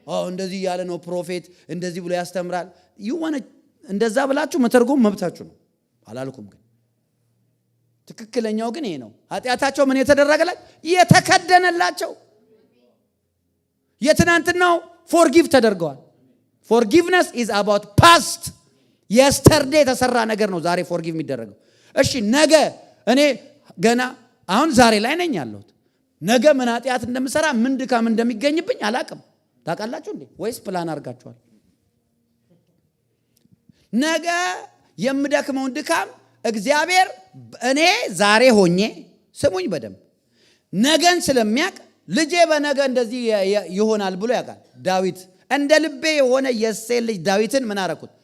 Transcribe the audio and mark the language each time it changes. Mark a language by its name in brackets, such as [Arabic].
[Amharic] እንደዚህ ያለ ነው ፕሮፌት እንደዚህ ብሎ ያስተምራል። እንደዛ ብላችሁ መተርጎም መብታችሁ ነው፣ አላልኩም። ግን ትክክለኛው ግን ይሄ ነው። ኃጢአታቸው ምን የተደረገላቸው? የተከደነላቸው። የትናንትናው forgive ተደርገዋል። [English] forgiveness is about past. [Amharic] yesterday የተሰራ ነገር ነው ዛሬ forgive የሚደረገው። እሺ ነገ እኔ ገና አሁን ዛሬ ላይ ነኝ ያለሁት። ነገ ምን ኃጢአት እንደምሰራ ምን ድካም እንደሚገኝብኝ አላቅም። ታውቃላችሁ እንዴ? ወይስ ፕላን አድርጋችኋል? ነገ የምደክመውን ድካም እግዚአብሔር እኔ ዛሬ ሆኜ ስሙኝ በደንብ ነገን ስለሚያውቅ ልጄ በነገ እንደዚህ ይሆናል ብሎ ያውቃል። ዳዊት እንደ ልቤ የሆነ የእሴይ ልጅ ዳዊትን ምን አረኩት?